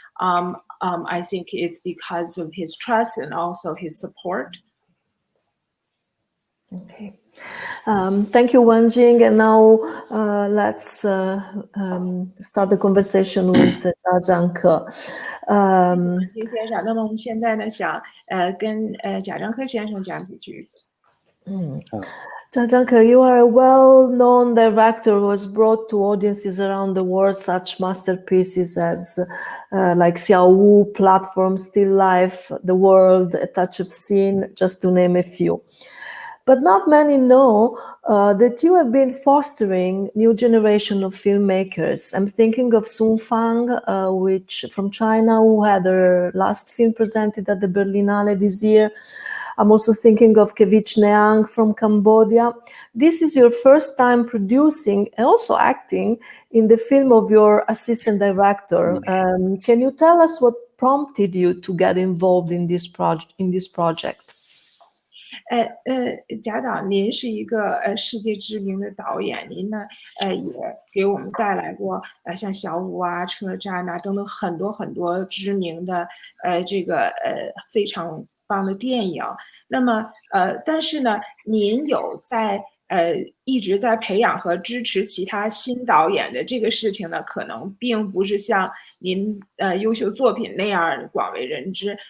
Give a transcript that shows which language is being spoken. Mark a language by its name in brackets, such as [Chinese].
[English] I think it's because of his trust and also his support. Okay. Thank you, Wenjing. And now let's start the conversation with Jia Zhangke. [Chinese] 金先生，那么我们现在呢，想跟贾樟柯先生讲几句。 [English] Jia Zhangke, you are a well-known director who has brought to audiences around the world such masterpieces as like Xiao Wu, Platform, Still Life, The World, A Touch of Sin, just to name a few. But not many know that you have been fostering new generation of filmmakers. I'm thinking of Sun Fang, which from China, who had her last film presented at the Berlinale this year. I'm also thinking of Kevich Neang from Cambodia. This is your first time producing and also acting in the film of your assistant director. Can you tell us what prompted you to get involved in this project? [Chinese] 贾导，您是一个世界知名的导演，您呢也给我们带来过像小五啊、车站啊等等很多知名的这个非常棒的电影。那么但是呢，您有在一直在培养和支持其他新导演的这个事情呢，可能并不是像您优秀作品那样广为人知。